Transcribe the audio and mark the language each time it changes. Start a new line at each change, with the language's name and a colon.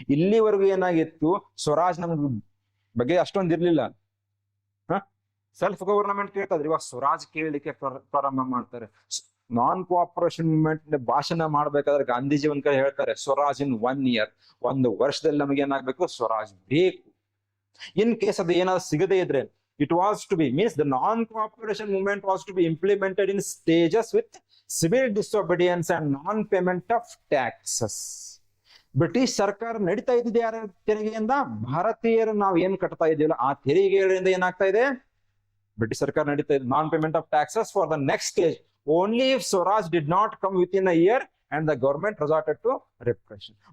Kannada: ಇಲ್ಲಿವರೆಗೂ ಏನಾಗಿತ್ತು, ಸ್ವರಾಜ್ ನಮ್ಗೆ ಬಗ್ಗೆ ಅಷ್ಟೊಂದು ಇರ್ಲಿಲ್ಲ. ಸೆಲ್ಫ್ ಗವರ್ನಮೆಂಟ್ ಕೇಳ್ತಾದ್ರೆ, ಇವಾಗ ಸ್ವರಾಜ್ ಕೇಳಲಿಕ್ಕೆ ಪ್ರಾರಂಭ ಮಾಡ್ತಾರೆ. ನಾನ್ ಕೋಆಪರೇಷನ್ ಮೂವ್ಮೆಂಟ್ ಭಾಷಣ ಮಾಡ್ಬೇಕಾದ್ರೆ ಗಾಂಧೀಜಿ ಒಂದ್ ಕಡೆ ಹೇಳ್ತಾರೆ, ಸ್ವರಾಜ್
English: in 1 year,
Kannada: 1 ವರ್ಷದಲ್ಲಿ ನಮಗೆ ಏನಾಗ್ಬೇಕು, ಸ್ವರಾಜ್ ಬೇಕು.
English: in case
Kannada: ಅದು ಏನಾದ್ರು ಸಿಗದೇ ಇದ್ರೆ,
English: it was to be means the non-cooperation movement was to be implemented in stages with civil disobedience and non-payment of taxes.
Kannada: British ಸರ್ಕಾರ ನಡೀತಾ ಇದ್ದಿದೆ ಯಾರ ತೆರಿಗೆಯಿಂದ, ಭಾರತೀಯರು ನಾವು ಏನ್ ಕಟ್ತಾ ಇದೀವಲ್ಲ ಆ ತೆರಿಗೆಗಳಿಂದ ಏನಾಗ್ತಾ ಇದೆ, ಬ್ರಿಟಿಷ್ ಸರ್ಕಾರ ನಡೀತಾ ಇದೆ.
English: Non payment of taxes for the next stage only if Swaraj did not come within a year and the government resorted to repression.